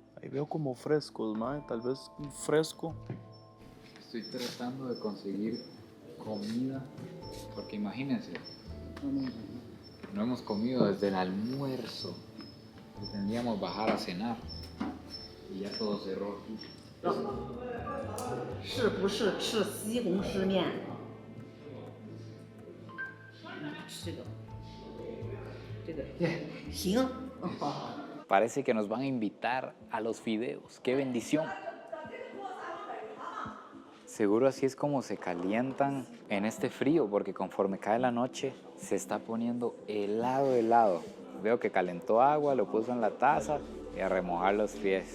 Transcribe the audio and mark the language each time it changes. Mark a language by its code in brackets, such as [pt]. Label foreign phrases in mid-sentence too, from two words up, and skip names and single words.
[es] Ahí veo como frescos, mae, tal vez un fresco. Estoy tratando de conseguir comida, porque imagínense, no hemos comido desde el almuerzo. Pretendíamos bajar a cenar y ya todo cerró aquí. [zh] 是不是吃西红柿面？吃这个，行，好。 [es] Parece que nos van a invitar a los fideos. ¡Qué bendición! Seguro así es como se calientan en este frío, porque conforme cae la noche se está poniendo helado. Veo que calentó agua, lo puso en la taza y a remojar los pies.